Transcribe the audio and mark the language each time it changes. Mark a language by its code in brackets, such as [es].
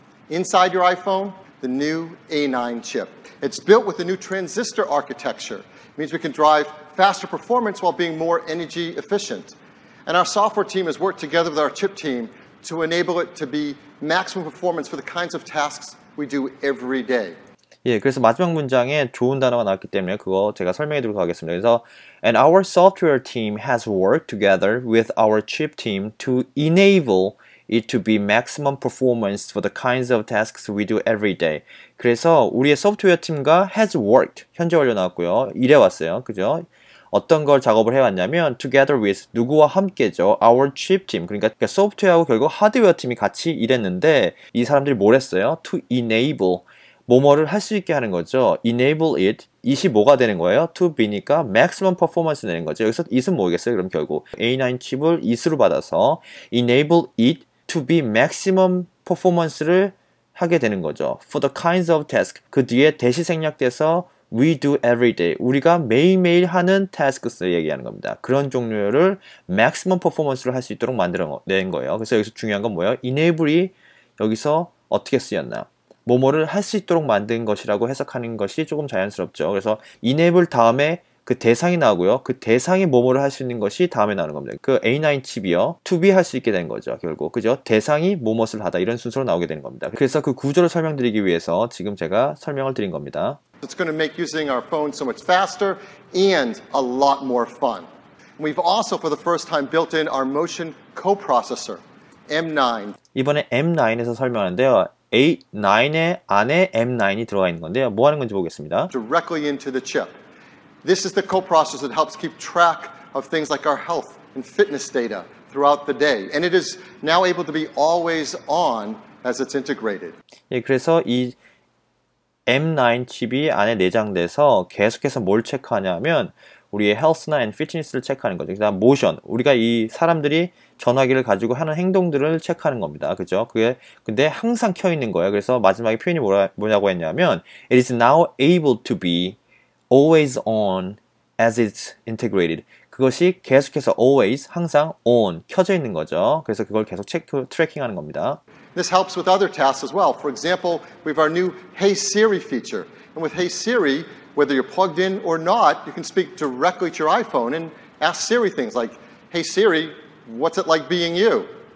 [en] Inside your iPhone, the new A9 chip. It's built with a new transistor architecture. It means we can drive faster performance while being more energy efficient. And our software team has worked together with our chip team to enable it to be maximum performance for the kinds of tasks we do every day. [ko] 예, 그래서 마지막 문장에 좋은 단어가 나왔기 때문에 그거 제가 설명해 드리도록 하겠습니다. [en] 그래서 And our software team has worked together with our chip team to enable it to be maximum performance for the kinds of tasks we do every day. [ko] 그래서 우리의 소프트웨어 팀과 [en] has worked, [ko] 현재 완료 나왔고요. 일해왔어요. 그죠? 어떤 걸 작업을 해왔냐면 [en] together with, [ko] 누구와 함께죠. our chip team, 그러니까 소프트웨어하고 결국 하드웨어 팀이 같이 일했는데 이 사람들이 뭘 했어요? to enable, 뭐뭐를 할 수 있게 하는 거죠. [en] enable it, [ko] it이 뭐가 되는 거예요? to be니까 maximum performance 되는 거죠. 여기서 it은 뭐겠어요? 그럼 결국 A9 칩을 it으로 받아서 [en] enable it to be maximum performance [ko] 를 하게 되는 거죠. [en] for the kinds of task, [ko] 그 뒤에 대시 생략돼서 [en] we do every day, [ko] 우리가 매일매일 하는 tasks를 얘기하는 겁니다. 그런 종류를 maximum performance를 할 수 있도록 만들어낸 거예요. 그래서 여기서 중요한 건 뭐예요? enable이 여기서 어떻게 쓰였나? 뭐뭐를 할 수 있도록 만든 것이라고 해석하는 것이 조금 자연스럽죠. 그래서 enable 다음에 그 대상이 나오고요. 그 대상이 뭐뭐를 할 수 있는 것이 다음에 나오는 겁니다. 그 A9 칩이요. to be 할 수 있게 된 거죠. 결국. 그죠? 대상이 뭐뭇을 하다. 이런 순서로 나오게 되는 겁니다. 그래서 그 구조를 설명드리기 위해서 지금 제가 설명을 드린 겁니다. [en] It's going to make using our phone so much faster and a lot more fun. We've also, for the first time, built in our motion coprocessor, M9. [ko] 이번에 M9에서 설명하는데요. A9의 안에 M9이 들어가 있는 건데요. 뭐 하는 건지 보겠습니다. [en] Directly into the chip. This is the coprocessor that helps keep track of things like our health and fitness data throughout the day. And it is now able to be always on as it's integrated. [ko] 예, 그래서 이 M9 칩이 안에 내장돼서 계속해서 뭘 체크하냐면 우리의 헬스나 앤 피트니스를 체크하는 거죠. 그다음 모션, 우리가 이 사람들이 전화기를 가지고 하는 행동들을 체크하는 겁니다. 그죠? 그게 근데 항상 켜 있는 거예요. [en] 그래서 마지막에 표현이 뭐냐고 했냐면 It is now able to be always on as it's integrated. [ko] 그것이 계속해서 always, 항상 on, 켜져 있는 거죠. 그래서 그걸 계속 트래킹하는 겁니다. [en] This helps with other tasks as well. For example, we have our new Hey Siri feature. And with Hey Siri, whether you're plugged in or not, you can speak directly to your iPhone and ask Siri things like, Hey Siri, what's it like being you?